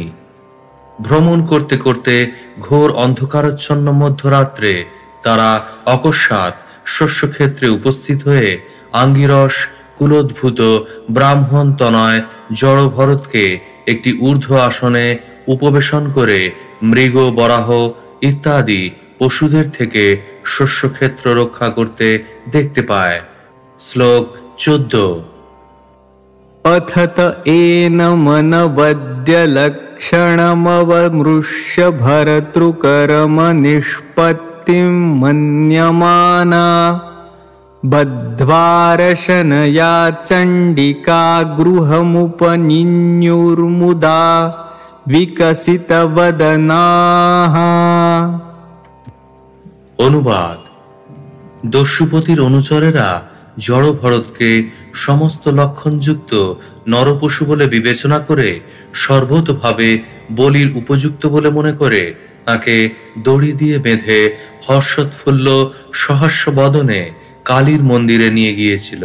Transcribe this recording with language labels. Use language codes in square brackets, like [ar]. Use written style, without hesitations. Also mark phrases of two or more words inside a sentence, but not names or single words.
[bn] ভ্রমণ করতে করতে ঘোর অন্ধকারাচ্ছন্ন মধ্যরাত্রে তারা অকস্মাৎ শস্যক্ষেত্রে উপস্থিত হয়ে আঙ্গিরস কুলোদ্ভূত ব্রাহ্মণ তনয় জড় ভরতকে একটি ঊর্ধ্ব আসনে উপবেশন করে মৃগ বরাহ ইত্যাদি পশুদের থেকে শস্যক্ষেত্র রক্ষা করতে দেখতে পায়। শ্লোক 14। [sa] अथत एनमनवद्यलक्षणमवमृश्य भर्तृकर्मनिष्पत्तिं मन्यमाना बद्ध्वारशनया चण्डिका गृहमुपनिन्युर्मुदा विकसितवदनाः। [bn] অনুবাদ: দস্যুপতির অনুচরেরা জড় ভরতকে সমস্ত লক্ষণযুক্ত নরপশু বলে বিবেচনা করে সর্বতোভাবে বলির উপযুক্ত বলে মনে করে তাকে দড়ি দিয়ে বেঁধে হর্ষোৎফুল্ল সহাস্য বদনে কালীর মন্দিরে নিয়ে গিয়েছিল।